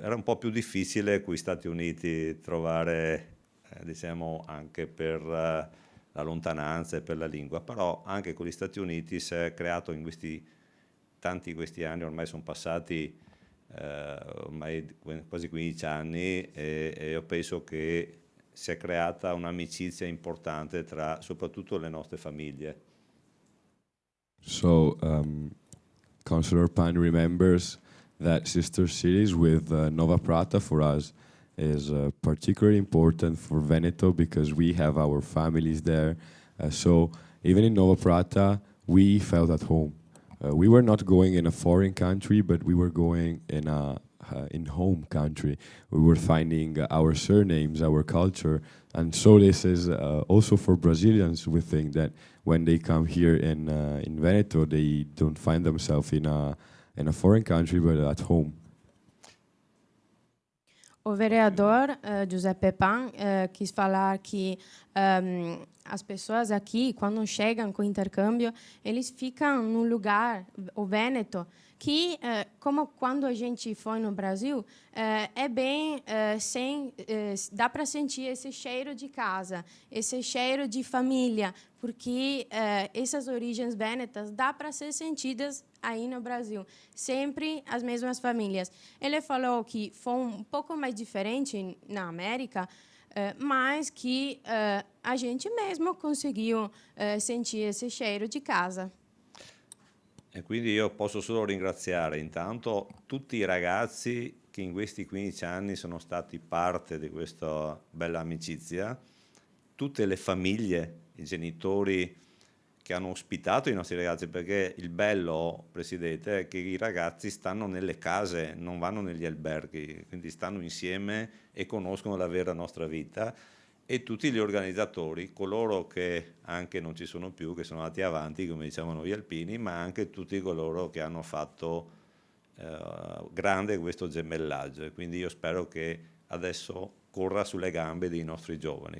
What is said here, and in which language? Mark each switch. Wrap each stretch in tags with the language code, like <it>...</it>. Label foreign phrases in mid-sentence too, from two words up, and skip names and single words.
<it>Era un po' più difficile qui Stati Uniti trovare, diciamo, anche per la lontananza e per la lingua, però anche con gli Stati Uniti si è creato in questi anni, ormai sono passati ormai quasi 15 anni e io penso che si è creata un'amicizia importante tra soprattutto le nostre famiglie.</it> <en>So, Councillor Pan remembers that sister cities with Nova Prata for us is particularly important for Veneto because we have our families there. So even in Nova Prata, we felt at home. We were not going in a foreign country, but we were going in a in home country. We were finding our surnames, our culture, and so this is also for Brazilians. We think that when they come here in Veneto, they don't find themselves in a foreign country, but at home.</en> <pt>O vereador Giuseppe Pan quis falar que as pessoas aqui, quando chegam com intercâmbio, eles ficam num lugar, o Vêneto, que, como quando a gente foi no Brasil, é bem dá para sentir esse cheiro de casa, esse cheiro de família, porque essas origens vênetas dá para ser sentidas aí no Brasil, sempre as mesmas famílias. Ele falou que foi um pouco mais diferente na América, mas que a gente mesmo conseguiu sentir esse cheiro di casa.</pt> <it>E quindi io posso solo ringraziare intanto tutti i ragazzi che in questi 15 anni sono stati parte di questa bella amicizia, tutte le famiglie, i genitori che hanno ospitato i nostri ragazzi, perché il bello, Presidente, è che i ragazzi stanno nelle case, non vanno negli alberghi, quindi stanno insieme e conoscono la vera nostra vita, e tutti gli organizzatori, coloro che anche non ci sono più, che sono andati avanti, come diciamo noi alpini, ma anche tutti coloro che hanno fatto grande questo gemellaggio, e quindi io spero che adesso corra sulle gambe dei nostri giovani.</it>